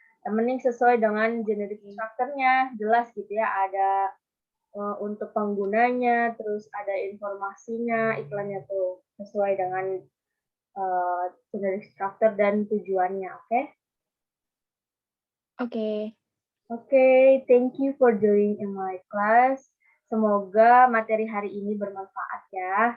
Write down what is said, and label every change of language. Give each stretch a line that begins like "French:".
Indonesian: Yang penting sesuai dengan generic structure-nya, jelas gitu ya, ada untuk penggunanya, terus ada informasinya, iklannya tuh sesuai dengan generic structure dan tujuannya, oke?
English: Oke, thank you for joining in my class.
Indonesian: Semoga materi hari ini bermanfaat ya.